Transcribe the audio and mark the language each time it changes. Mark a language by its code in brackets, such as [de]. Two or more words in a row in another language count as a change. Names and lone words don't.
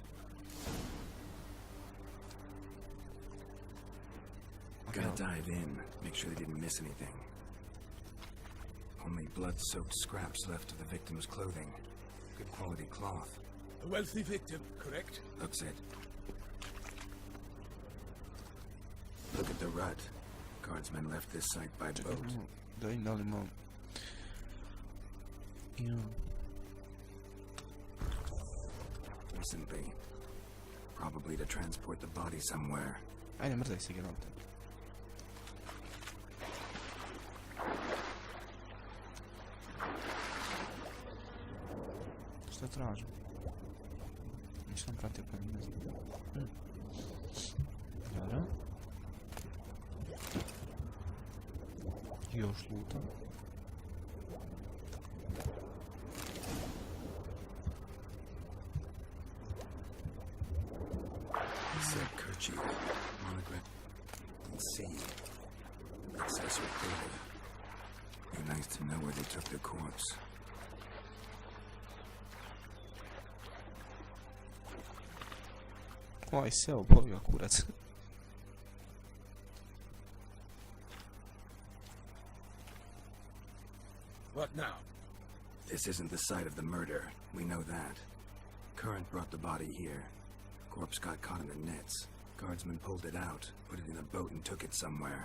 [en] Gotta dive in, make sure they didn't miss anything. Only blood-soaked scraps left of the victim's clothing. Good quality cloth. A wealthy victim, correct? Looks it. Look at the rut. Guardsmen left this site by boat. [sr] Da im dali malo. [en] Recently. Probably to transport the body somewhere. [sr] Ajde, mrzaj se, Geralt. Šta tražim? Nisam pratio pa ne znam. Dobro. Još luta. [en] Said kerchief, monogram, and C. Accessory clothing. Be nice to know where they took the corpse. [sr] Ovaj seo, boli ga kurac. [en] What now? This isn't the site of the murder. We know that. Current brought the body here. Corpse got caught in the nets. Guardsmen pulled it out, put it in a boat and took it somewhere.